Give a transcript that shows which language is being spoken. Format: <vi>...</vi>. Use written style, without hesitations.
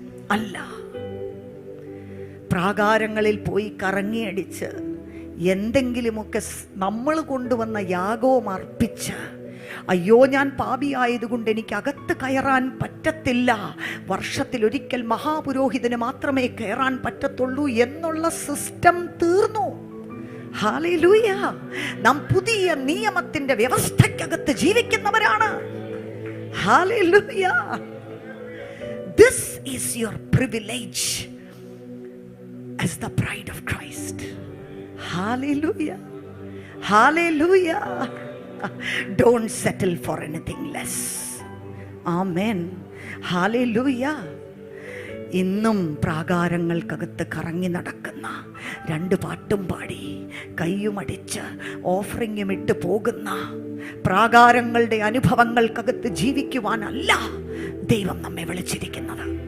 <ml>അല്ല, പ്രാകാരങ്ങളിൽ പോയി കറങ്ങിയടിച്ച് എന്തെങ്കിലുമൊക്കെ നമ്മൾ കൊണ്ടുവന്ന യാഗവും അർപ്പിച്ച്, അയ്യോ ഞാൻ പാപിയായതുകൊണ്ട് എനിക്ക് അകത്ത് കയറാൻ പറ്റത്തില്ല, വർഷത്തിലൊരിക്കൽ മഹാപുരോഹിതന് മാത്രമേ കയറാൻ പറ്റത്തുള്ളൂ എന്നുള്ള സിസ്റ്റം തീർന്നു. ഹല്ലേലൂയ. നാം പുതിയ നിയമത്തിന്റെ വ്യവസ്ഥയ്ക്കകത്ത് ജീവിക്കുന്നവരാണ്. Hallelujah.</ml> <en>This is your privilege as the bride of Christ. Hallelujah. Hallelujah. Don't settle for anything less. Amen. Hallelujah.</en> <ml>ഇന്നും പ്രാകാരങ്ങൾക്കകത്ത് കറങ്ങി നടക്കുന്ന, 2 പാട്ടും പാടി കയ്യുമടിച്ച് ഓഫറിങ്ങും ഇട്ട് പോകുന്ന പ്രാകാരങ്ങളുടെ അനുഭവങ്ങൾക്കകത്ത് ജീവിക്കുവാനല്ല ദൈവം നമ്മെ വിളിച്ചിരിക്കുന്നത്.</ml>